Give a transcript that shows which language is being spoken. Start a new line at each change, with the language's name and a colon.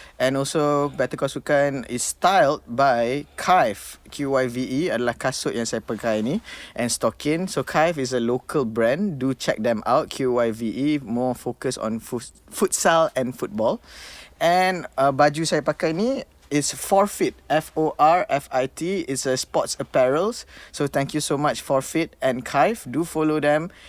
English: And also Better Call Sukan is styled by Kyve.
Malay: QYVE adalah kasut yang saya pakai ni and stockin.
English: So Kyve is a local brand. Do check them out. QYVE, more focus on futsal and football.
Malay: And baju saya pakai ni is Forfeit. Forfit.
English: It's a sports apparels. So thank you so much Forfeit and Kyve. Do follow them.